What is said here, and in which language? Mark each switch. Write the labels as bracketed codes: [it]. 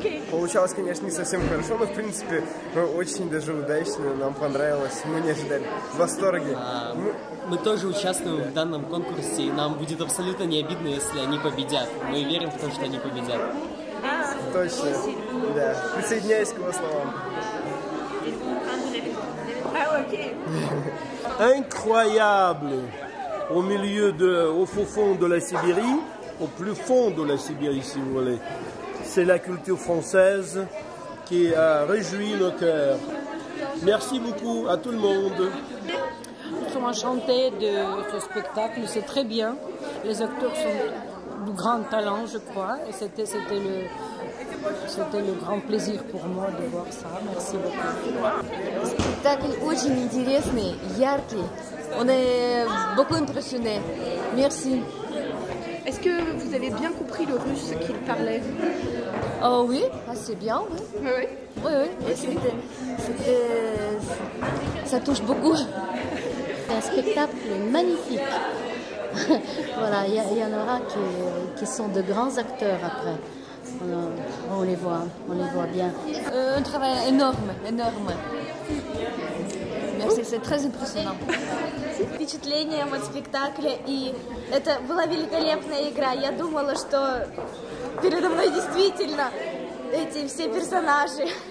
[ru] Получалось, конечно, не совсем хорошо, но, в принципе, очень даже удачно, нам понравилось, мы не ожидали. В восторге. Мы тоже участвуем в данном конкурсе, и нам будет абсолютно не обидно, если они победят. Мы верим в то, что они победят. Точно, да. Присоединяюсь к его словам. [fr] Incroyable au milieu au fond de la Sibérie, au plus fond de la Sibérie si vous voulez. C'est la culture française qui a réjoui nos cœurs. Merci beaucoup à tout le monde. Nous sommes enchantés de ce spectacle, c'est très bien. Les acteurs sont de grand talent, je crois, et c'était le grand plaisir pour moi de voir ça. Merci beaucoup. [ru] Spectacle очень интересный, яркий. [fr] On est beaucoup impressionnés. Merci. Est-ce que vous avez bien compris le russe qu'il parlait? Oui, assez bien, oui. Oui, oui. Ça touche beaucoup. C'est un spectacle magnifique. Voilà, il y en aura qui sont de grands acteurs après. On les voit bien. Un travail énorme. Merci, c'est très impressionnant. [ru] Впечатление от спектакля, и это была великолепная игра. Я думала, что передо мной действительно эти все персонажи.